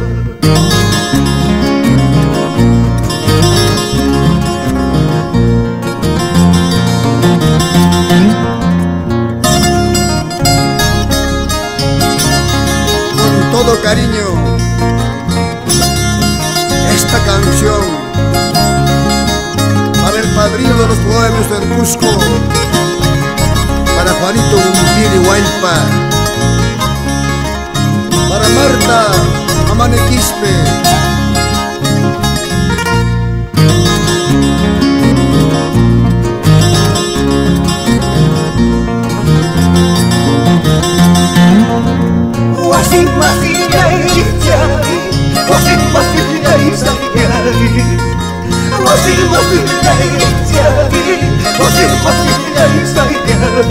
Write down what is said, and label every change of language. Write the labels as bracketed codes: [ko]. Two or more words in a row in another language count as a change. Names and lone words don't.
[es] Todo cariño, esta canción para el padrino de los pueblos del Cusco, para Juanito Gumpiri Huaypa, para Marta Amanequispe, [qu] Wasin masilla y chari, wasin masilla y sangari, wasin masilla y chari, wasin masilla y sangari.